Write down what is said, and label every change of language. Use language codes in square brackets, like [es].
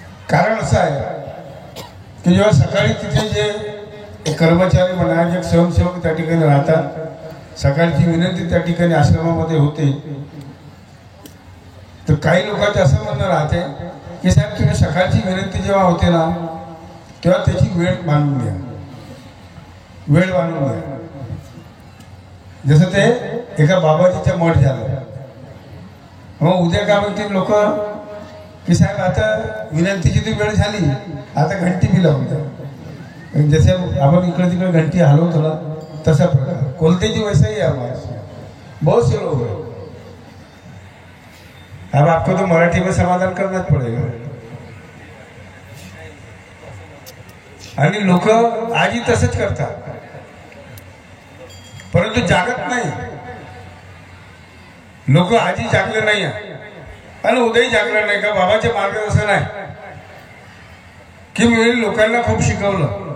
[mr] कारण असं आहे की जेव्हा सकाळी तिथे जे कर्मचारी म्हणा, जे स्वयंसेवक त्या ठिकाणी राहतात, सकाळची विनंती त्या ठिकाणी आश्रमामध्ये होते, तर काही लोकांचं असं म्हणणं राहते की साहेब तुम्ही सकाळची विनंती जेव्हा होते ना, तेव्हा त्याची वेळ बांधून घ्या, वेळ बांधून घ्या। जसं ते एका बाबाजीच्या मठ झालं, मग उद्या काय म्हणतील लोक की साहेब आता विनंतीची ती वेळ झाली, आता घंटी बी लावून द्या। जसे आपण इकडे तिकडे घंटी हलवतो ना, तसा प्रकार कोलतेजी [hi] वैसा ही हमारे बहुत से लोग हैं। अब आपको तो मराठी में समाधान करना पड़ेगा। [mr] आणि लोक आजही तसंच करतात, परंतु जागत नाही। लोक आजही जागले नाही आणि उद्याही जागणार नाही का बाबाचे मार्गदर्शन आहे की मी लोकांना खूप शिकवलं